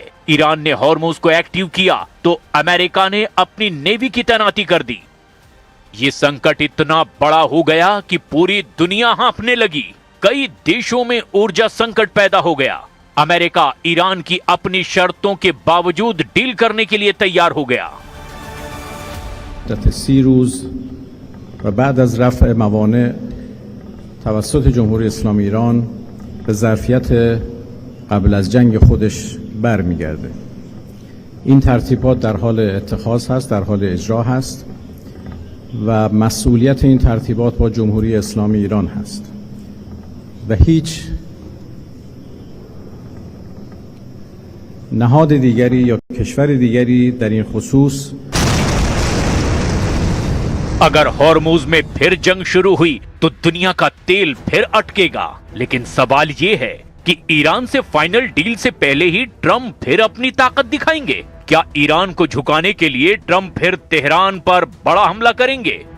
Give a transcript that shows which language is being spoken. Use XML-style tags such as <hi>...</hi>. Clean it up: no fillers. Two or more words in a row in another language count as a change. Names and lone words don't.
<hi>ईरान ने हॉर्मुज को एक्टिव किया तो अमेरिका ने अपनी नेवी की तैनाती कर दी। ये संकट इतना बड़ा हो गया कि पूरी दुनिया हाँफने लगी। कई देशों में ऊर्जा संकट पैदा हो गया। अमेरिका ईरान की अपनी शर्तों के बावजूद डील करने के लिए तैयार हो गया।</hi> <fa>و بعد از رفع موانع توسط جمهوری اسلامی ایران به ظرفیت قبل از جنگ خودش برمیگرده. این ترتیبات در حال اتخاذ هست، در حال اجرا هست و مسئولیت این ترتیبات با جمهوری اسلامی ایران هست و هیچ نهاد دیگری یا کشور دیگری در این خصوص</fa> <hi>अगर हॉर्मुज में फिर जंग शुरू हुई तो दुनिया का तेल फिर अटकेगा। लेकिन सवाल ये है कि ईरान से फाइनल डील से पहले ही ट्रम्प फिर अपनी ताकत दिखाएंगे। क्या ईरान को झुकाने के लिए ट्रम्प फिर तेहरान पर बड़ा हमला करेंगे?</hi>